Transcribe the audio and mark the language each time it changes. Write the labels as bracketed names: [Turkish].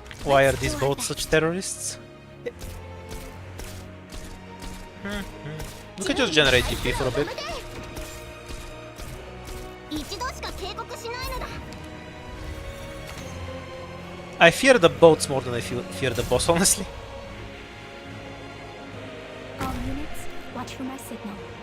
[English] Why are these boats such terrorists? We could just generate GP for a bit. [Japanese] 一度しか警告しないのだ [English] I fear the boats more than I fear the boss, honestly. All units, watch for my signal.